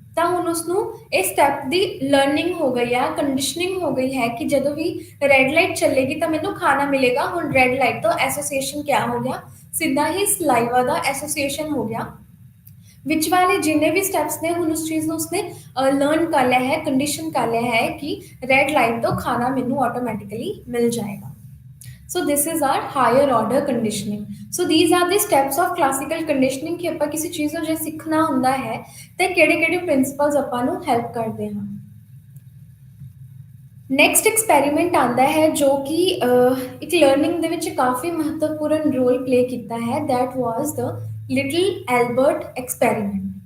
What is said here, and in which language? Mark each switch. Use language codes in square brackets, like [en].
[pa] ਤਾਂ ਹੁਣ ਉਸਨੂੰ ਇਹ ਸਟੈਪ ਦੀ ਲਰਨਿੰਗ ਹੋ ਗਈ ਹੈ, ਕੰਡੀਸ਼ਨਿੰਗ ਹੋ ਗਈ ਹੈ ਕਿ ਜਦੋਂ ਵੀ ਰੈੱਡ ਲਾਈਟ ਚੱਲੇਗੀ ਤਾਂ ਮੈਨੂੰ ਖਾਣਾ ਮਿਲੇਗਾ। ਹੁਣ ਰੈੱਡ ਲਾਈਟ ਤੋਂ ਐਸੋਸੀਏਸ਼ਨ ਕਿਆ ਹੋ ਗਿਆ, ਸਿੱਧਾ ਹੀ ਸਲਾਈਵਾ ਦਾ ਐਸੋਸੀਏਸ਼ਨ ਹੋ ਗਿਆ। ਵਿੱਚ ਵਾਲੇ ਜਿੰਨੇ ਵੀ ਸਟੈਪਸ ਨੇ ਹੁਣ ਉਸ ਚੀਜ਼ ਨੂੰ ਉਸਨੇ ਲਰਨ ਕਰ ਲਿਆ ਹੈ, ਕੰਡੀਸ਼ਨ ਕਰ ਲਿਆ ਹੈ ਕਿ ਰੈੱਡ ਲਾਈਟ ਤੋਂ ਖਾਣਾ ਮੈਨੂੰ ਆਟੋਮੈਟਿਕਲੀ ਮਿਲ ਜਾਏਗਾ। [en] So this is our higher order conditioning. So these are the steps of classical conditioning [pa] ਕਿ ਆਪਾਂ ਕਿਸੇ ਚੀਜ਼ ਨੂੰ ਜੇ ਸਿੱਖਣਾ ਹੁੰਦਾ ਹੈ ਤੇ ਕਿਹੜੇ-ਕਿਹੜੇ ਪ੍ਰਿੰਸੀਪਲਸ ਆਪਾਂ ਨੂੰ ਹੈਲਪ ਕਰਦੇ ਹਨ। ਨੈਕਸਟ ਐਕਸਪੈਰੀਮੈਂਟ ਆਉਂਦਾ ਹੈ ਜੋ ਕਿ ਇੱਕ ਲਰਨਿੰਗ ਦੇ ਵਿੱਚ ਕਾਫੀ ਮਹੱਤਵਪੂਰਨ ਰੋਲ ਪਲੇ ਕੀਤਾ ਹੈ, [en] That was the little Albert experiment.